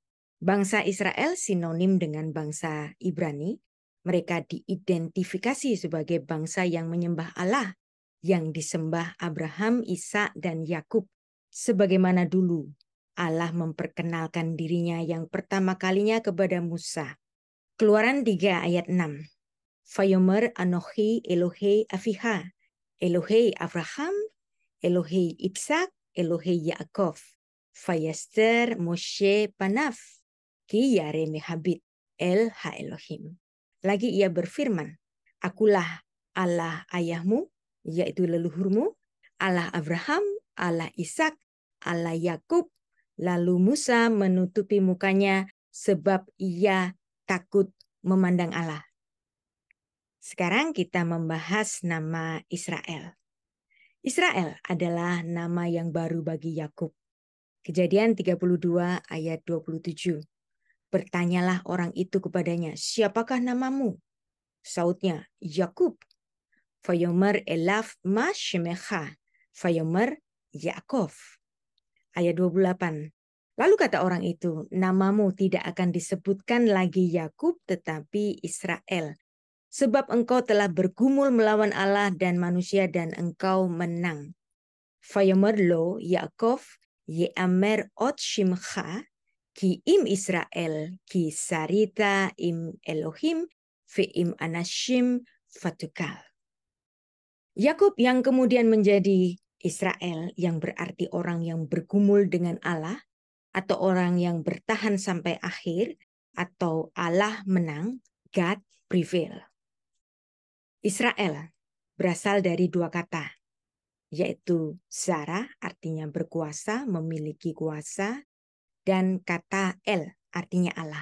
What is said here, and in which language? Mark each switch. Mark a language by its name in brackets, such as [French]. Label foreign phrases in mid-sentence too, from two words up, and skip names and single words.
[Indonesian] Bangsa Israel sinonim dengan bangsa Ibrani Mereka diidentifikasi sebagai bangsa yang menyembah Allah, yang disembah Abraham, Ishak, dan Yakub. Sebagaimana dulu Allah memperkenalkan dirinya yang pertama kalinya kepada Musa. Keluaran 3 ayat 6. [Hebrew] ויאמר אנכי אלוהי אביך אלוהי אברהם אלוהי יצחק אלוהי יעקב. ויסתר משה פניו כי ירא מהביט אל האלוהים. [Indonesian] Lagi ia berfirman, akulah Allah ayahmu, yaitu leluhurmu, Allah Abraham, Allah Ishak, Allah Yakub. Lalu Musa menutupi mukanya sebab ia takut memandang Allah. Sekarang kita membahas nama Israel. Israel adalah nama yang baru bagi Yakub. Kejadian 32 ayat 27. Bertanyalah orang itu kepadanya, siapakah namamu? Sautnya, Yakub. [Hebrew] ויאמר אליו מה שמך. ויאמר יעקב. [Indonesian] Ayat 28. Lalu kata orang itu, namamu tidak akan disebutkan lagi Yakub tetapi Israel. Sebab engkau telah bergumul melawan Allah dan manusia dan engkau menang. [Hebrew] ויאמר לא יעקב יאמר עוד שמך כי אם ישראל כי שרית עם אלוהים ועם אנשים ותוכל. [Indonesian] Yakub yang kemudian menjadi Israel yang berarti orang yang bergumul dengan Allah atau orang yang bertahan sampai akhir atau Allah menang, [English] God prevail. [Indonesian] Israel berasal dari dua kata, yaitu Zara artinya berkuasa, memiliki kuasa, dan kata El artinya Allah.